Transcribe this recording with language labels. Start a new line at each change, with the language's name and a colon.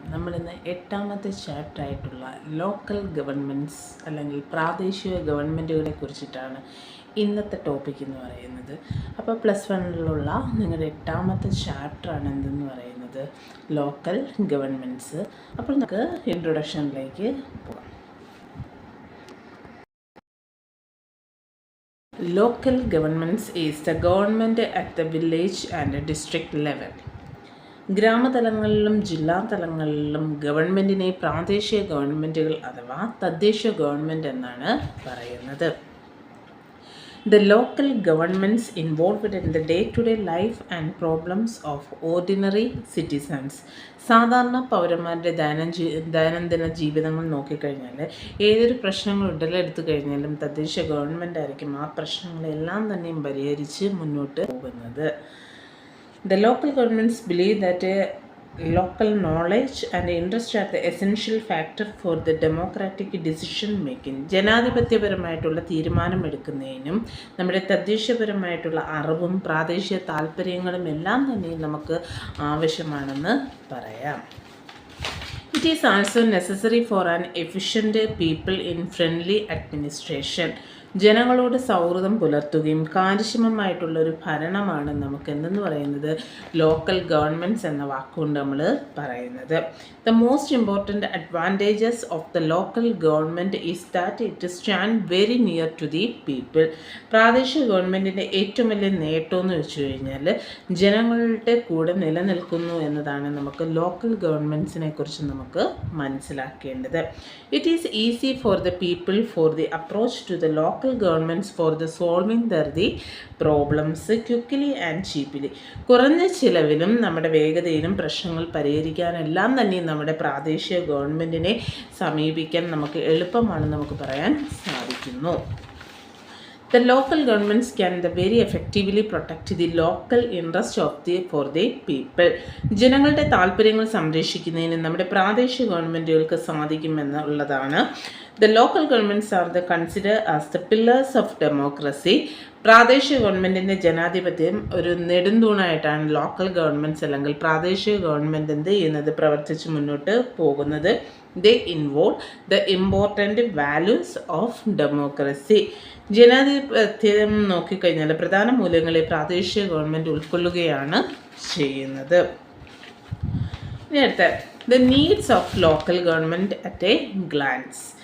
Malayalam: നമ്മളിന്ന് 8ാമത്തെ ചാപ്റ്റർ ആയിട്ടുള്ള local governments അല്ലെങ്കിൽ പ്രാദേശിക ഗവൺമെൻറ്റുകളെ കുറിച്ചിട്ടാണ് ഇന്നത്തെ ടോപ്പിക് എന്ന് പറയുന്നത്. അപ്പോൾ +1 നിങ്ങളുടെ 8ാമത്തെ ചാപ്റ്ററാണ് എന്തെന്ന് പറയുന്നത് ലോക്കൽ ഗവൺമെൻറ്റ്സ്. അപ്പോൾ നമുക്ക് ഇൻട്രൊഡക്ഷനിലേക്ക് പോകാം.
English: Local governments is the government at the village and district level.
Malayalam: ഗ്രാമതലങ്ങളിലും ജില്ലാതലങ്ങളിലും ഗവൺമെൻറ്റിനെ പ്രാദേശിക ഗവൺമെൻറ്റുകൾ അഥവാ തദ്ദേശ ഗവൺമെൻറ് എന്നാണ് പറയുന്നത്.
English: The local governments involved in the day-to-day life and problems of ordinary citizens.
Malayalam: സാധാരണ പൗരന്മാരുടെ ദൈനംദിന ജീവിതങ്ങൾ നോക്കിക്കഴിഞ്ഞാൽ ഏതൊരു പ്രശ്നങ്ങൾ ഉടലെടുത്തു കഴിഞ്ഞാലും തദ്ദേശ ഗവൺമെൻറ് ആയിരിക്കും ആ പ്രശ്നങ്ങളെല്ലാം തന്നെയും പരിഹരിച്ച് മുന്നോട്ട് പോകുന്നത്.
English: The local governments believe that local knowledge and interest are the essential factor for the democratic decision making.
Malayalam: ജനാധിപത്യപരമായിട്ടുള്ള തീരുമാനമെടുക്കുന്നതിനും നമ്മുടെ തദ്ദേശപരമായിട്ടുള്ള അറിവും പ്രാദേശിക താല്പര്യങ്ങളും എല്ലാം തന്നെ നമുക്ക് ആവശ്യമാണെന്ന് പറയാം.
English: It is also necessary for an efficient people in friendly administration.
Malayalam: ജനങ്ങളോട് സൗഹൃദം പുലർത്തുകയും കാര്യക്ഷമമായിട്ടുള്ള ഒരു ഭരണമാണ് നമുക്ക് എന്തെന്ന് പറയുന്നത് ലോക്കൽ ഗവൺമെൻറ്റ്സ് എന്ന വാക്കുകൊണ്ട് നമ്മൾ പറയുന്നത്.
English: The most important advantages of the local government is that it stands very near to the people.
Malayalam: പ്രാദേശിക ഗവൺമെൻറ്റിൻ്റെ ഏറ്റവും വലിയ നേട്ടം എന്ന് വെച്ച് കഴിഞ്ഞാൽ ജനങ്ങളുടെ കൂടെ നിലനിൽക്കുന്നു എന്നതാണ് നമുക്ക് ലോക്കൽ ഗവൺമെൻറ്റ്സിനെ കുറിച്ച് നമുക്ക് മനസ്സിലാക്കേണ്ടത്.
English: It is easy for the people for the approach to the local governments for the solving their problems quickly and cheaply.
Malayalam: കുറഞ്ഞ ചിലവിലും നമ്മുടെ വേഗതയിലും പ്രശ്നങ്ങൾ പരിഹരിക്കാനെല്ലാം തന്നെ നമ്മുടെ പ്രാദേശിക ഗവൺമെൻറ്റിനെ സമീപിക്കാൻ നമുക്ക് എളുപ്പമാണെന്ന് നമുക്ക് പറയാൻ സാധിക്കുന്നു.
English: The local governments can very effectively protect the local interest for the people.
Malayalam: ജനങ്ങളുടെ താല്പര്യങ്ങൾ സംരക്ഷിക്കുന്നതിന് നമ്മുടെ പ്രാദേശിക ഗവൺമെൻറ്റുകൾക്ക് സാധിക്കുമെന്നുള്ളതാണ്.
English: The local governments are considered as the pillars of democracy.
Malayalam: പ്രാദേശിക ഗവൺമെൻറ്റിൻ്റെ ജനാധിപത്യം ഒരു നെടുന്തൂണായിട്ടാണ് ലോക്കൽ ഗവൺമെൻറ്റ്സ് അല്ലെങ്കിൽ പ്രാദേശിക ഗവൺമെൻറ് എന്ത് ചെയ്യുന്നത് പ്രവർത്തിച്ച് മുന്നോട്ട് പോകുന്നത്.
English: They involve the important values of democracy.
Malayalam: ജനാധിപത്യം നോക്കിക്കഴിഞ്ഞാൽ പ്രധാന മൂല്യങ്ങളെ പ്രാദേശിക ഗവൺമെൻറ് ഉൾക്കൊള്ളുകയാണ് ചെയ്യുന്നത്. ഇനി അടുത്ത
English: the needs of local government at a glance.